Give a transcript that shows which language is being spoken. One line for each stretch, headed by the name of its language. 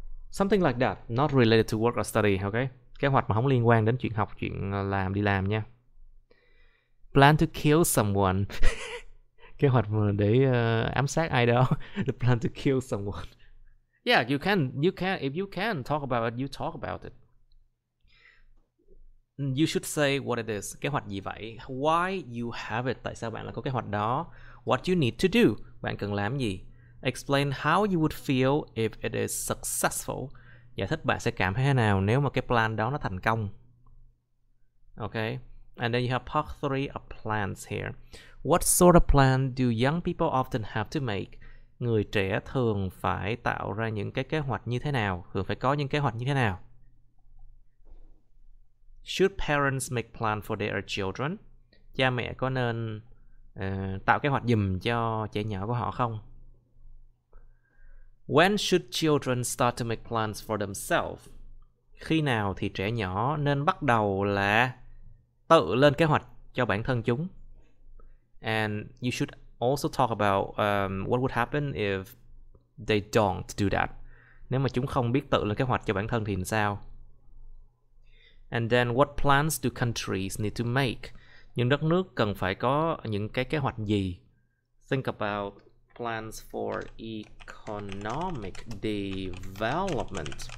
English: Something like that, not related to work or study, okay?
Vietnamese: Kế hoạch mà không liên quan đến chuyện học, chuyện làm, đi làm nha.
English: Plan to kill someone.
Vietnamese: Kế hoạch mà để ám sát ai đó.
English: The plan to kill someone. Yeah, you can, if you can talk about it, you talk about it. You should say what it is.
Vietnamese: Kế hoạch gì vậy?
English: Why you have it?
Vietnamese: Tại sao bạn lại có kế hoạch đó?
English: What you need to do?
Vietnamese: Bạn cần làm gì?
English: Explain how you would feel if it is successful.
Vietnamese: Giải thích bạn sẽ cảm thấy thế nào nếu mà cái plan đó nó thành công.
English: Okay. And then you have part 3 of plans here. What sort of plan do young people often have to make?
Vietnamese: Người trẻ thường phải tạo ra những cái kế hoạch như thế nào? Thường phải có những kế hoạch như thế nào?
English: Should parents make plan for their children?
Vietnamese: Cha mẹ có nên tạo kế hoạch giùm cho trẻ nhỏ của họ không?
English: When should children start to make plans for themselves?
Vietnamese: Khi nào thì trẻ nhỏ nên bắt đầu là tự lên kế hoạch cho bản thân chúng?
English: And you should also talk about what would happen if they don't do that.
Vietnamese: Nếu mà chúng không biết tự lên kế hoạch cho bản thân thì sao?
English: And then what plans do countries need to make?
Vietnamese: Những đất nước cần phải có những cái kế hoạch gì?
English: Think about plans for economic development.